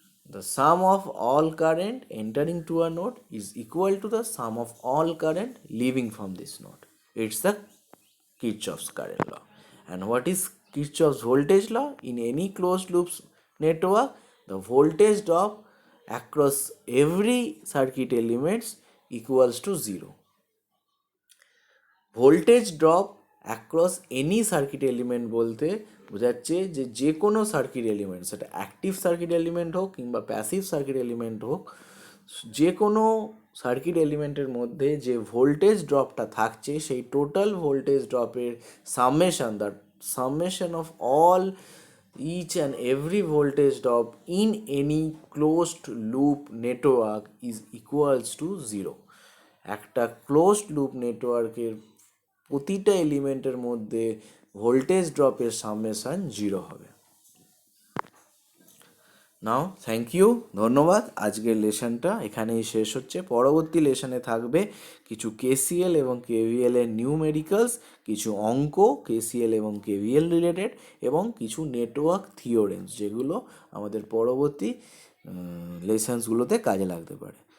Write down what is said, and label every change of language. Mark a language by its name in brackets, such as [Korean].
[English] The sum of all current entering to a node is equal to the sum of all current leaving from this node. It's the Kirchhoff's current law. And what is Kirchhoff's voltage law? In any closed loop network, the voltage drop across every circuit elements equals to 0. [Bangla] Voltage drop across any circuit element বলতে বোঝাচ্ছে যে যে কোনো circuit element, সেটা active circuit element হোক কিংবা passive circuit element হোক, যে কোনো সার্কিট এলিমেন্টের মধ্যে যে ভোল্টেজ ড্রপটা থাকছে সেই total voltage ড্রপের summation, [English] The summation of all each and every voltage drop in any closed loop network is equals to 0. [Bangla] একটা ক্লোজড লুপ নেটওয়ার্কের প্রতিটা এলিমেন্টের মধ্যে ভোল্টেজ ড্রপের সামেশন 0 হবে। [English] now thank you, [Bangla] ধন্যবাদ। আজকের লেসনটা এখানেই শেষ হচ্ছে। পরবর্তী লেসনে থাকবে কিছু কেসিএল এবং কেভিএল এর নিউমেরিক্যালস, কিছু অঙ্ক কেসিএল এবং কেভিএল রিলেটেড, এবং কিছু নেটওয়ার্ক থিওরেমস যেগুলো আমাদের পরবর্তী লেসনসগুলোতে কাজে লাগতে পারে।